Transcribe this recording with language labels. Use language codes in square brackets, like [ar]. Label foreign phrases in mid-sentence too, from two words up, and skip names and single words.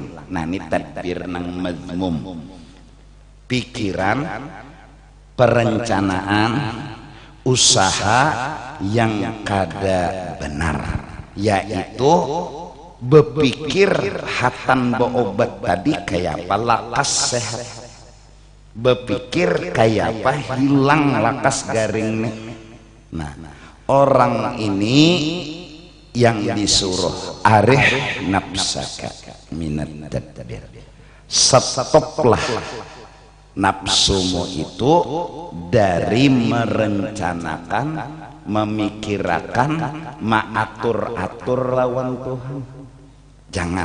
[bjn] Nah ini tadbir nang mazmum, pikiran, perencanaan, usaha yang kada benar, yaitu berpikir hatan beobat tadi kayak apa lakas sehat, berpikir kayak apa hilang lakas garing nih. [id] Nah orang ini yang disuruh [ar] أرح نفسك من التدبير, [id] stoplah nafsumu itu dari merencanakan, memikirkan, mengatur-atur lawan Tuhan. Jangan.